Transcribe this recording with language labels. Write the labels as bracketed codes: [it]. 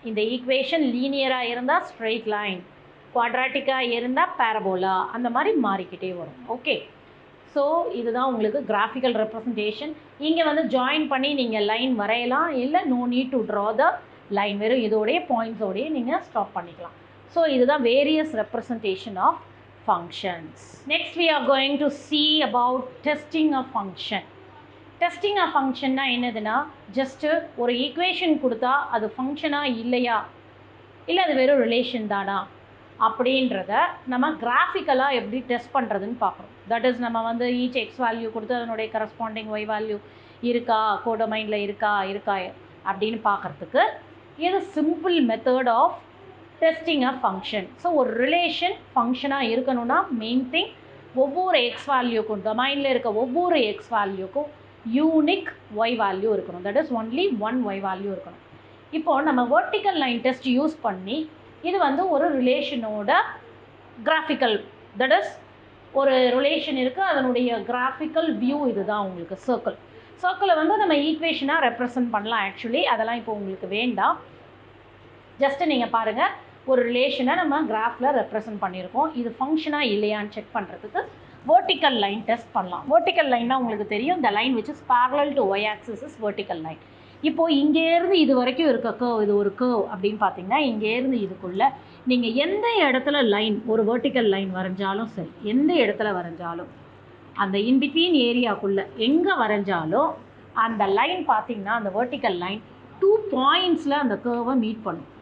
[ta] இந்த ஈக்குவேஷன் லீனியராக இருந்தால் straight line, குவாட்ராட்டிக்காக இருந்தால் பேரபோலா, அந்த மாதிரி மாறிக்கிட்டே வரும். ஓகே, ஸோ இதுதான் உங்களுக்கு கிராஃபிக்கல் ரெப்ரசன்டேஷன். இங்கே வந்து ஜாயின் பண்ணி நீங்கள் லைன் வரையலாம், இல்லை [en] no need to draw the line, [ta] வெறும் இதோடைய பாயிண்ட்ஸோடையே நீங்கள் ஸ்டாப் பண்ணிக்கலாம். [en] so [ta] இதுதான் [en] Various representation of functions. Next we are going to see about testing a function. Testing a function [ta] na enaduna just ஒரு ஈக்குவேஷன் கொடுத்தா அது ஃபங்க்ஷனா இல்லையா, இல்லை அது வெறும் ரிலேஷன் தானா அப்படின்றத நம்ம கிராஃபிக்கலாக எப்படி டெஸ்ட் பண்ணுறதுன்னு பார்க்குறோம். தட் இஸ் நம்ம வந்து ஈச் எக்ஸ் வேல்யூ கொடுத்து அதனுடைய கரஸ்பாண்டிங் ஒய் வேல்யூ இருக்கா, கோடமைனில் இருக்கா அப்படின்னு பார்க்குறதுக்கு இது [en] Simple method of testing a function. [ta] So ஒரு ரிலேஷன் ஃபங்க்ஷனாக இருக்கணும்னா மெயின் திங் ஒவ்வொரு எக்ஸ் வேல்யூக்கும், டொமைனில் இருக்க ஒவ்வொரு எக்ஸ் வேல்யூக்கும் யூனிக் ஒய் வேல்யூ இருக்கணும். [en] that is only one Y value [ta] இருக்கணும். இப்போது நம்ம வெர்டிக்கல் லைன் டெஸ்ட் யூஸ் பண்ணி இது வந்து ஒரு ரிலேஷனோட கிராஃபிக்கல், தட் இஸ் ஒரு ரிலேஷன் இருக்குது, அதனுடைய கிராஃபிக்கல் வியூ இதுதான் உங்களுக்கு சர்க்கிள். சர்க்கிளை வந்து நம்ம ஈக்குவேஷனாக ரெப்ரசன்ட் பண்ணலாம். ஆக்சுவலி அதெல்லாம் இப்போ உங்களுக்கு வேண்டாம். ஜஸ்ட்டு நீங்கள் பாருங்கள், ஒரு ரிலேஷனை நம்ம கிராஃபில் ரெப்ரசன்ட் பண்ணியிருக்கோம். இது ஃபங்க்ஷனாக இல்லையான்னு செக் பண்ணுறதுக்கு வெர்டிக்கல் லைன் டெஸ்ட் பண்ணலாம். வெர்டிக்கல் லைன்னா உங்களுக்கு தெரியும், [en] the line which is parallel to y axis is vertical line. [ta] இப்போது இங்கேருந்து இது வரைக்கும் இருக்க கர்வ், இது ஒரு கர்வ் அப்படின்னு பார்த்தீங்கன்னா இங்கேருந்து இதுக்குள்ளே நீங்கள் எந்த இடத்துல லைன், ஒரு வெர்டிக்கல் லைன் வரைஞ்சாலும் சரி, எந்த இடத்துல வரைஞ்சாலும் அந்த இன்பிட்வீன் ஏரியாக்குள்ளே எங்கே வரைஞ்சாலும் அந்த லைன் பார்த்தீங்கன்னா அந்த வெர்டிக்கல் லைன் 2 பாயிண்ட்ஸில் அந்த கர்வை மீட் பண்ணும்.